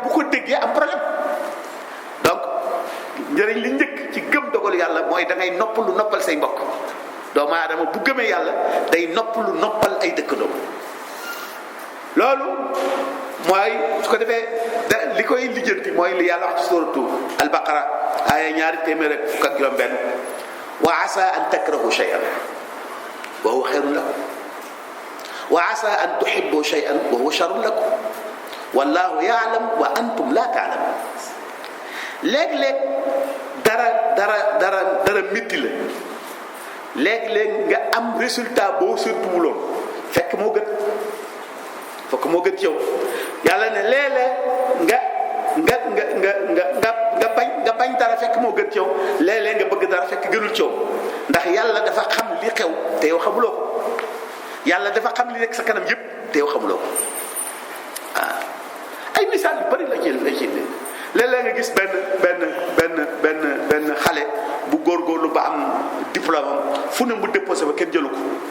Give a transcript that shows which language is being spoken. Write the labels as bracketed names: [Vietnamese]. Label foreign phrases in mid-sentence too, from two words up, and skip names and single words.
[Wolof] bu ko déggee am problème donc njëriñ li njëkk ci gëm dogal yàlla mooy da ngay noppal say mbokk doomu aadama bu gëmee yàlla day noppal ay dëkkandoo loolu mooy su ko defee li koy lijjanti mooy li yàlla wax ci suratu al-Baqara aaya 200 [Arabic] وعسى أن تكرهوا شيئا وهو خير لكم وعسى أن تحبوا شيئا وهو شر لكم والله يعلم وأنتم لا تعلمون [Wolof] léeg-léeg dara métti la léeg-léeg nga am résultat boo surtuwuloon fekk moo gën ci yow yàlla ne léeg-léeg nga bañ dara fekk moo gën ci yow léeg-léeg nga bëgg dara fekk gënul ci yow ndax yàlla dafa xam li xew te yow xamuloo ko yàlla dafa xam li nekk sa kanam yépp te yow xamuloo ko ay misaal yu bari la ci léeg-léeg nga gis benn xale bu góorgóorlu ba am diplôme am fu ne mu déposé ba kenn jëlu ko